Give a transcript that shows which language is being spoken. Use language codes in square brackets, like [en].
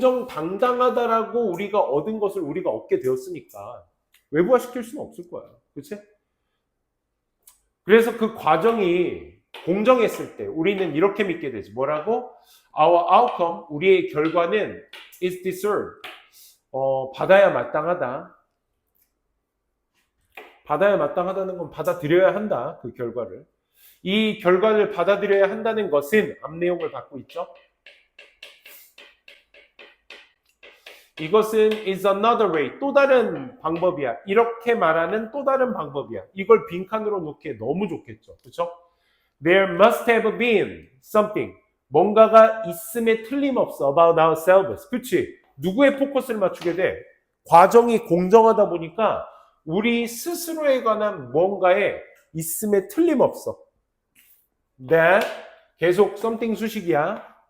[ko] 정정당당하다라고 우리가 얻은 것을 우리가 얻게 되었으니까 외부화시킬 수는 없을 거야. 그렇지? 그래서 그 과정이 공정했을 때 우리는 이렇게 믿게 되지. 뭐라고? [en] Our outcome, 우리의 결과는 is deserved. [ko] 받아야 마땅하다. 받아야 마땅하다는 건 받아들여야 한다. 그 결과를. 이 결과를 받아들여야 한다는 것은 앞 내용을 갖고 있죠. [en] 이것은 is another way. [ko] 또 다른 방법이야. 이렇게 말하는 또 다른 방법이야. 이걸 빈칸으로 놓기에 너무 좋겠죠. 그렇죠? [en] There must have been something. [ko] 뭔가가 있음에 틀림없어. [en] About ourselves. 그치? [ko] 누구의 포커스를 맞추게 돼? 과정이 공정하다 보니까 우리 스스로에 관한 뭔가에 있음에 틀림없어. That 계속 something 수식이야.